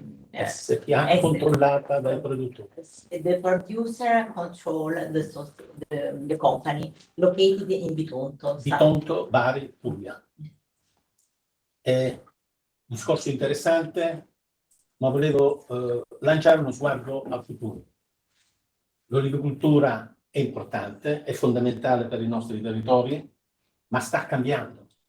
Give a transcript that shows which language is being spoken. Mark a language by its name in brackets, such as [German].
[Italian] SPA controllata dai produttori. [English] The producer control the company located in Bitonto. Bitonto, Bari, Puglia. [Italian] È un discorso interessante, ma volevo lanciare uno sguardo al futuro. L'olivicoltura è importante, è fondamentale per i nostri territori, ma sta cambiando.